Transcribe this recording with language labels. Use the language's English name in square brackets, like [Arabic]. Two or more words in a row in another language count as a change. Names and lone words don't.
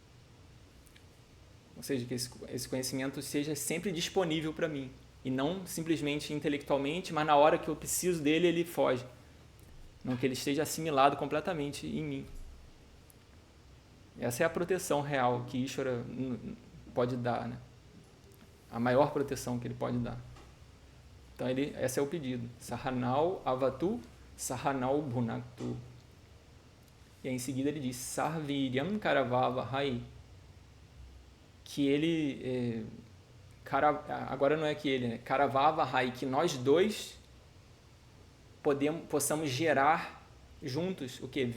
[Portuguese] Ou seja, que esse conhecimento seja sempre disponível para mim, e não simplesmente intelectualmente, mas na hora que eu preciso dele, ele foge. não que ele esteja assimilado completamente em mim. Essa é a proteção real que Ishvara pode dar, né? A maior proteção que ele pode dar. Então, esse é o pedido. [Sanskrit] Sahanau avatu, sahanau bhunaktu. [Portuguese] E aí, em seguida ele diz, [Sanskrit] sarviryam karavava hai, [Portuguese] que ele, agora não é que ele, né? [Sanskrit] Karavava hai, [Portuguese] que nós dois possamos gerar juntos o que?